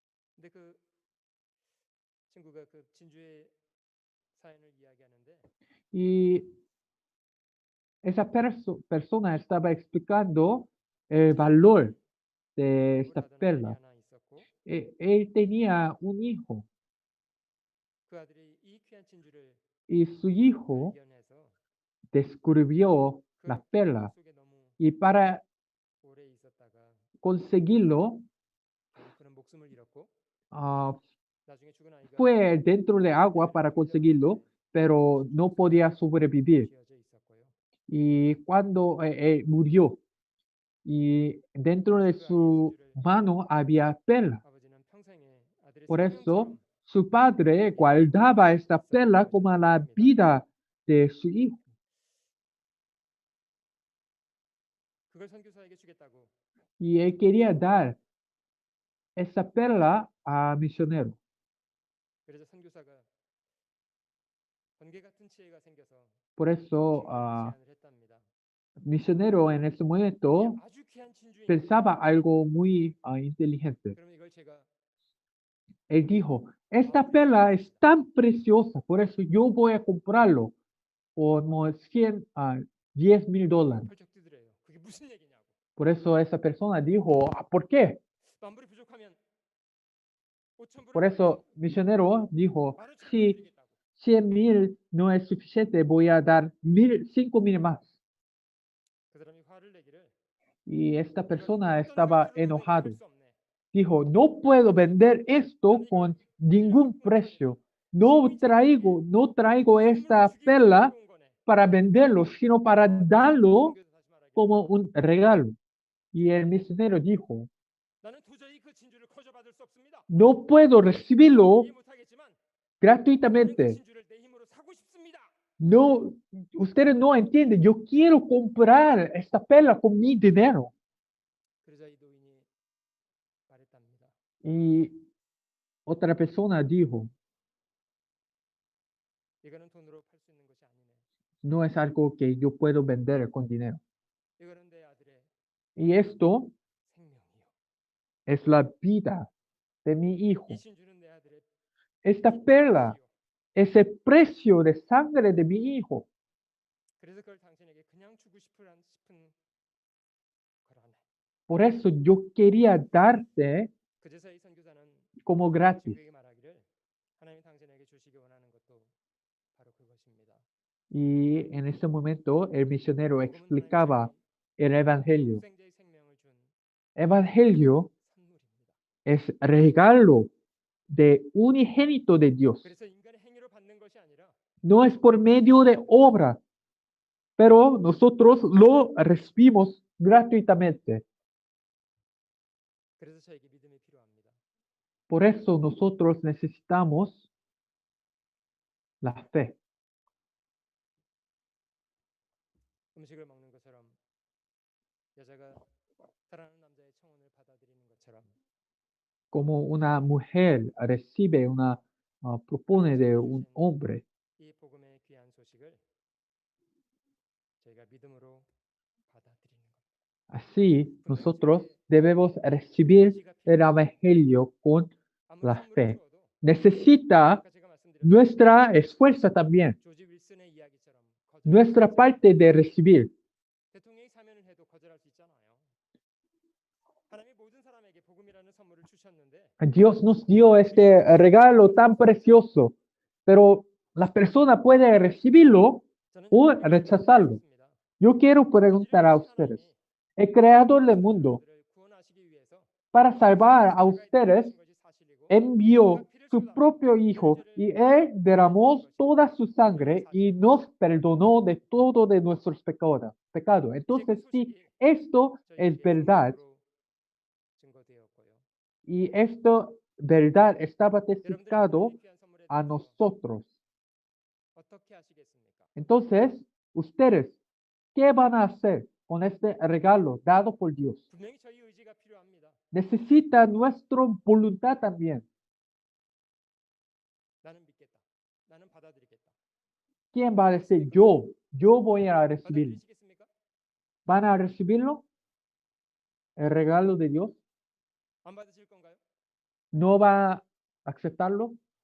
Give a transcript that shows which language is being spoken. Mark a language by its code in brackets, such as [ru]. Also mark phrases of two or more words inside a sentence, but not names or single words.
[es] Y esa persona estaba explicando el valor de esta perla. él tenía un hijo [ko] 그 아들이 이 귀한 진주를 [es] y su hijo [ko] 발견해서 [es] descubrió [ko] 그 [es] la [ko] 물 [es] perla [ko] 속에 너무 [es] y para [ko] 오래 있었다가 [es] conseguirlo [ko] 결국 그는 목숨을 잃었고 ah, 나중에 죽은 아이가 [es] fue dentro de agua para conseguirlo, pero no podía sobrevivir. [ko] 쥐어져 있었고요. [es] Y cuando murió, y dentro de [ko] 그 아이의 [es] su [ko] 진주를 [es] mano había perla. [ko] 아버지는 평생에 아들의 [es] Por eso [ko] 생명처럼 [es] su padre guardaba esta perla como la vida de su hijo. [ko] 그걸 선교사에게 주겠다고 [es] Y él quería dar esa perla a misionero. [ko] 그래서 선교사가 번개 같은 지혜가 생겨서 [es] Por eso [ko] 중요한 제안을 했답니다. [es] misionero en ese [ko] 이게 [es] momento [ko] 아주 귀한 진주인데 [es] pensaba algo muy inteligente. [ko] 그러면 이걸 제가 [es] Él dijo, esta perla es tan preciosa, por eso yo voy a comprarlo por como 10,000 dólares. [ko] 펄쩍 뛰더래요. 그게 무슨 얘기냐고. [es] Por eso esa persona dijo, ¿por qué? [ko] 만불이 부족하면 5,000불을 [es] Por eso misionero dijo, si [ko] 15,000불 드리겠다고. [es] 100,000 no es suficiente, voy a dar 5,000 más. [ko] 그 사람이 화를 내기를 [es] Y esta [ko] 이걸 [es] persona [ko] 어떤 [es] estaba [ko] 값으로도 내가 [es] enojado. [ko] 팔 수 없네. [es] Dijo, no puedo vender esto con ningún precio. No traigo esta perla para venderlo, sino para darlo como un regalo. Y el misionero dijo, [ko] 나는 도저히 그 진주를 거저받을 수 없습니다. [es] no puedo recibirlo [ko] 이해 못하겠지만 나는 그 [es] gratuitamente. [ko] 진주를 내 힘으로 사고 싶습니다. [es] No, ustedes no entienden, yo quiero comprar esta perla con mi dinero. [ko] 그러자 이 노인이 말했답니다. [es] Y otra persona dijo, [ko] 이거는 돈으로 팔 수 있는 것이 아니네. [es] no es algo que yo puedo vender con dinero. [ko] 이거는 내 아들의 [es] Y esto [ko] 생명이요. [es] es la vida de mi hijo. [ko] 이 진주는 내 아들의 [es] Esta perla es el precio de sangre de mi hijo. [ko] 그래서 그걸 당신에게 그냥 주고 싶은 거라네. [es] Por eso yo quería darte [ko] 그제서 이 선교사는 [es] como gratis. [ko] 친구에게 말하기를 하나님이 당신에게 주시기 원하는 것도 바로 그것입니다. [es] Y en ese momento el misionero [ko] 복음은 [es] explicaba [ko] 하나님이 [es] el evangelio. [ko] 독생자의 생명을 준 [es] Evangelio [ko] 선물입니다. [es] es regalo de unigénito de Dios. [ko] 그래서 인간의 행위로 받는 것이 아니라 [es] No es por medio de obra, pero nosotros lo recibimos gratuitamente. [ko] 그래서 저에게 믿음이 필요합니다. [es] Por eso nosotros necesitamos la fe. [ko] 음식을 먹는 것처럼 여자가 사랑하는 남자의 청혼을 받아들이는 것처럼 [es] Como una mujer recibe propone de un hombre. [ko] 이 복음의 귀한 소식을 저희가 믿음으로 받아들이는 겁니다. [es] Así nosotros debemos recibir el evangelio con [ko] 아무리 [es] la [ko] 선물을 [es] fe. [ko] 주어도 [es] Necesita [ko] 아까 제가 말씀드렸던 [es] nuestra esfuerzo también, [ko] 조지 윌슨의 이야기처럼 [es] nuestra parte de recibir. [ko] 대통령이 사면을 해도 거절할 수 있잖아요. 하나님이 모든 사람에게 복음이라는 선물을 주셨는데 [es] Dios nos dio este regalo tan precioso, pero la persona puede recibirlo [ko] 저는 [es] o [ko] 여러분에게 [es] rechazarlo. [ko] 물어보겠습니다. [es] Yo quiero preguntar a ustedes, el creador del mundo, [ko] 사람들을 구원하시기 위해서 [es] para salvar a [ko] 십자가에 [es] ustedes, [ko] 달리신 것이 사실이고 [es] envió [ko] 피를 [es] su [ko] 쏟아 [es] propio Hijo y Él derramó toda su sangre y nos perdonó de todo de nuestros pecados. Entonces, sí, esto es verdad [ko] 증거되었고요. [es] y esto verdad estaba [ko] 여러분들은 [es] testificado [ko] 하나님의 귀한 선물에 [es] a [ko] 대해서 [es] nosotros. [ko] 어떻게 하시겠습니까? [es] Entonces, ustedes, ¿qué van a hacer con este regalo dado por Dios? [ko] 분명히 저희 의지가 필요합니다. [es] Necesita nuestra voluntad también. [ko] 나는 믿겠다. 나는 받아들이겠다. [es] ¿Quién va a decir yo voy a recibirlo? [ko] 받아들이시겠습니까? [es] ¿Van a recibirlo? ¿El regalo de Dios? [ko] 안 받으실 건가요? [es] ¿No va a aceptarlo?